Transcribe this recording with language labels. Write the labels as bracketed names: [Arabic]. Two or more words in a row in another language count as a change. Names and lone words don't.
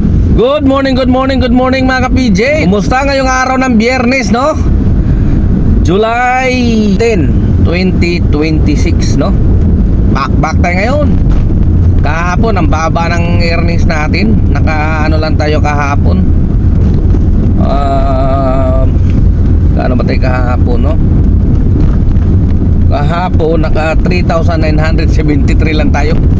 [English] Good morning [Filipino] mga ka-PJ. Kumusta ngayong araw ng Biyernes, no? July 10, 2026, no? Back tayo ngayon. Kahapon, ang baba ng earnings natin. Naka-ano lang tayo kahapon. Kaano ba tayo kahapon, no? Kahapon, naka 3,973 lang tayo.